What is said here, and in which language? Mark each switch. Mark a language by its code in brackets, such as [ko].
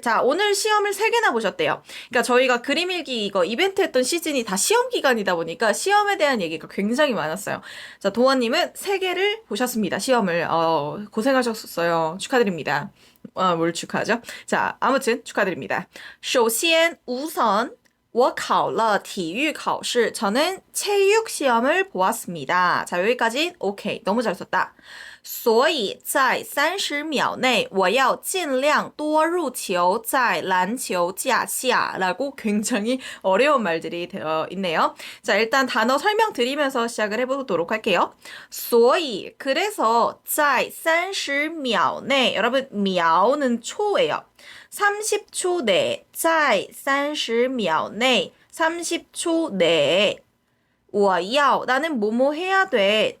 [ko] 자, 오늘 시험을 3개나 보셨대요. 그러니까 저희가 그림일기 이거 이벤트 했던 시즌이 다 시험 기간이다 보니까 시험에 대한 얘기가 굉장히 많았어요. 자, 도원님은 3개를 보셨습니다. 시험을. 고생하셨어요. 축하드립니다. 뭘 축하하죠? 자, 아무튼 축하드립니다. [zh] 首先, [ko] 우선 [zh] 我考了体育考试. [ko] 저는 체육 시험을 보았습니다. 자, 여기까지 오케이. 너무 잘 썼다. [zh] 所以在30秒内我要尽量多入球在篮球架下 [ko] 라고 굉장히 어려운 말들이 되어 있네요. 자, 일단 단어 설명드리면서 시작을 해보도록 할게요. [zh] 所以 [ko] 그래서 [zh] 在30秒内 [ko] 여러분 秒는 초예요. 30초 내에 [zh] 在30秒内 [ko] 30초 내에 [zh] 我要 [ko] 나는 뭐뭐 해야 돼.